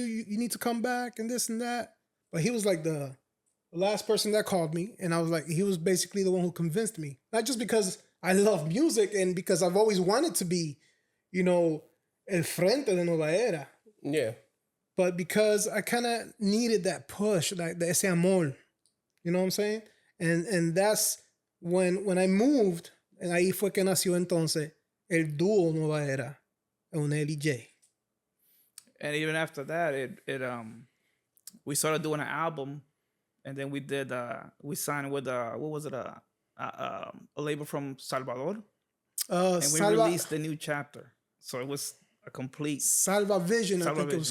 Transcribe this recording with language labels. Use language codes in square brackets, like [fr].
[en] You need to come back and this and that. But he was like the last person that called me, and I was like, he was basically the one who convinced me. Not just because I love music and because I've always wanted to be, you know, [es] el frente de Nueva Era. [en] Yeah. But because I kind of needed that push, like the [es] ese amor. [en] You know what I'm saying? And that's when I moved, and [es] ahí fue que nació entonces el dúo Nueva Era, Eunel y Jay. [en] And even after that, we started doing an album, and then we signed with what was it, a label from Salvador, and we released the new chapter. So it was a complete Salva Vision, I think it was